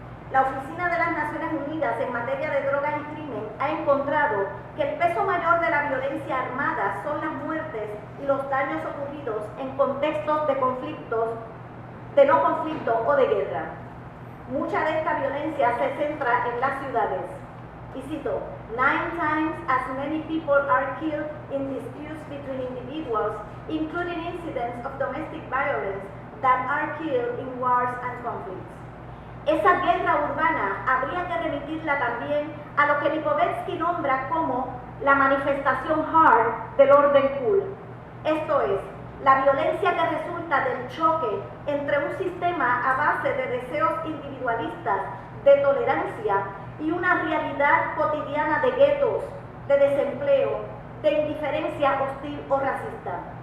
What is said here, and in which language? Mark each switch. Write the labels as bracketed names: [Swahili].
[Spanish] La Oficina de las Naciones Unidas en materia de drogas y crimen ha encontrado que el peso mayor de la violencia armada son las muertes y los daños ocurridos en contextos de conflictos, de no conflicto o de guerra. Mucha de esta violencia se centra en las ciudades. Y cito, [English] 9 times as many people are killed in disputes between individuals, including incidents of domestic violence, that are killed in wars and conflicts. [Spanish] Esa guerra urbana habría que remitirla también a lo que Lipovetsky nombra como la manifestación hard del orden cool. Esto es, la violencia que resulta del choque entre un sistema a base de deseos individualistas, de tolerancia, y una realidad cotidiana de guetos, de desempleo, de indiferencia hostil o racista.